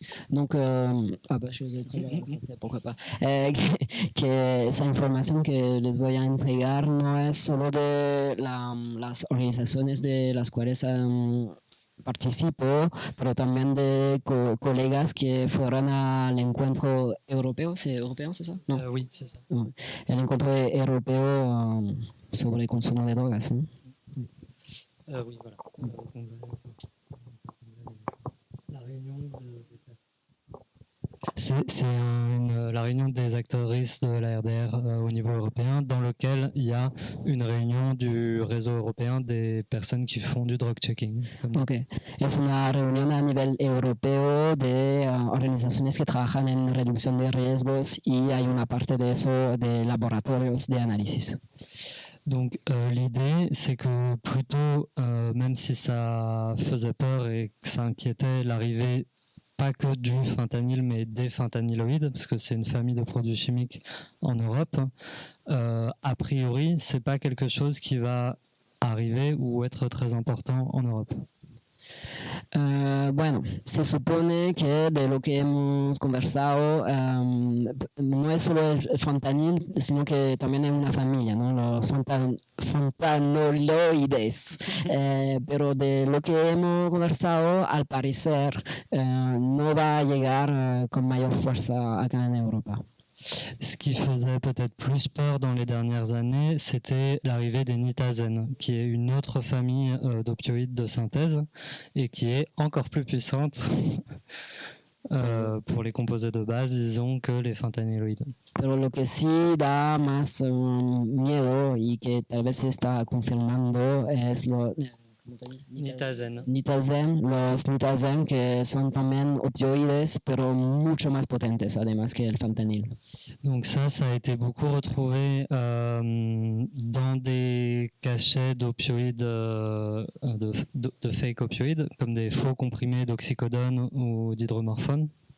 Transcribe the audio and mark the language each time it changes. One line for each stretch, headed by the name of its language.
French: Donc, je vais traduire en français, pourquoi pas.
Spanish: Que esa información que les voy a entregar no es solo de las organizaciones de las cuales participo, pero también de colegas que fueron al encuentro europeo.
French: ¿C'est européen, c'est ça?
Spanish: No.
French: Oui, c'est ça.
Spanish: El encuentro europeo sobre el consumo de drogas. ¿No?
French: Oui, voilà. La réunion c'est la réunion des actrices de la RDR au niveau européen, dans lequel il y a une réunion du réseau européen des personnes qui font du drug checking.
Spanish: Ok, es una reunión a nivel europeo de organizaciones que trabajan en reducción de riesgos, y hay una parte de eso de laboratorios de análisis.
French: Donc l'idée, c'est que plutôt, même si ça faisait peur et que ça inquiétait l'arrivée pas que du fentanyl, mais des fentanyloïdes, parce que c'est une famille de produits chimiques en Europe, a priori, c'est pas quelque chose qui va arriver ou être très important en Europe.
Spanish: Bueno, se supone que de lo que hemos conversado no es solo el fentanyl, sino que también es una familia, ¿no? Los fentanoloides. Pero de lo que hemos conversado, al parecer, no va a llegar con mayor fuerza acá en Europa.
French: Ce qui faisait peut-être plus peur dans les dernières années, c'était l'arrivée des nitazenes, qui est une autre famille d'opioïdes de synthèse et qui est encore plus puissante pour les composés de base, disons, que les fentanyloïdes.
Spanish: Pero lo que sí da más miedo y que tal vez se está confirmando es Nitazen. Los nitazen, que son también opioïdes, pero mucho más potentes además que el fentanyl.
French: Donc ça a été beaucoup retrouvé dans des cachets d'opioïdes, de fake opioïdes, comme des faux comprimés d'oxycodone ou d'hydromorphone.